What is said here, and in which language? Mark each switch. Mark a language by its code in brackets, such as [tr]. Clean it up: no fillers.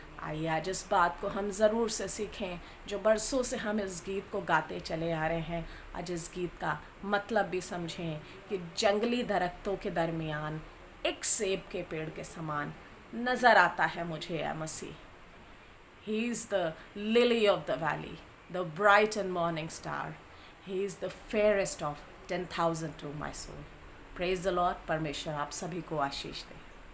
[hi] आइए आज इस बात को हम ज़रूर से सीखें, जो बरसों से हम इस गीत को गाते चले आ रहे हैं। आज इस गीत का मतलब भी समझें कि जंगली दरख्तों के दरमियान एक सेब के पेड़ के समान नज़र आता है मुझे यह मसीह। [en] He is the lily of the valley, the bright and morning star. He is the fairest of 10,000 to my soul. Praise the Lord. [hi] परमेश्वर आप सभी को आशीष दे।